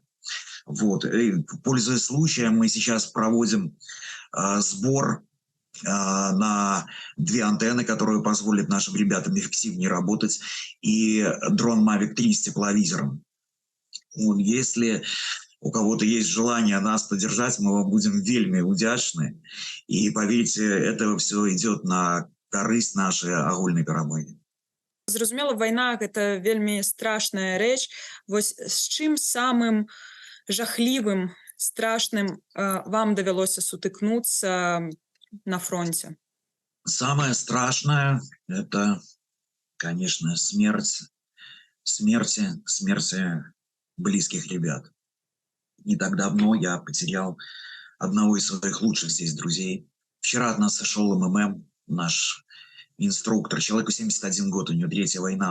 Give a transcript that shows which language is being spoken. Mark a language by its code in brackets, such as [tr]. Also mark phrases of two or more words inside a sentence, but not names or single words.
[ru] Вот, и, пользуясь случаем, мы сейчас проводим сбор на 2 антенны, которые позволят нашим ребятам эффективнее работать, и дрон Mavic 3 с тепловизором. Если у кого-то есть желание нас поддержать, мы вам будем [be] вельми удячны. [ru] И поверьте, это все идет [be] на корысть [ru] нашей [be] агульной перамоги. Зразумела, вайна – гэта вельмі страшная рэч. Вось з чым самым жахлівым, страшным вам давялося сутыкнуцца на фронте? [ru] Самое страшное – это, конечно, смерти близких ребят. Не так давно я потерял одного из своих лучших здесь друзей. Вчера от нас сошел МММ, наш инструктор, человеку 71 год, у него 3-я война.